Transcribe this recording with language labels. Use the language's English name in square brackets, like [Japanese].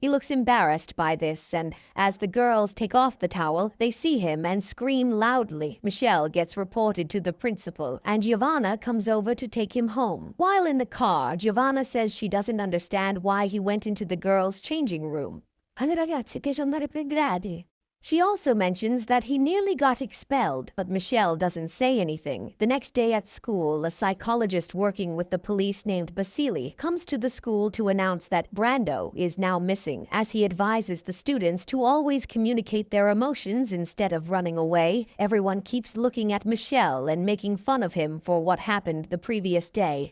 [English] He looks embarrassed by this, and as the girls take off the towel, they see him and scream loudly. Michele gets reported to the principal, and Giovanna comes over to take him home. While in the car, Giovanna says she doesn't understand why he went into the girls' changing room. [Italian] Alle ragazze piace andare per gradi. [English] She also mentions that he nearly got expelled, but Michele doesn't say anything. The next day at school, a psychologist working with the police named Basili comes to the school to announce that Brando is now missing. As he advises the students to always communicate their emotions instead of running away, everyone keeps looking at Michele and making fun of him for what happened the previous day.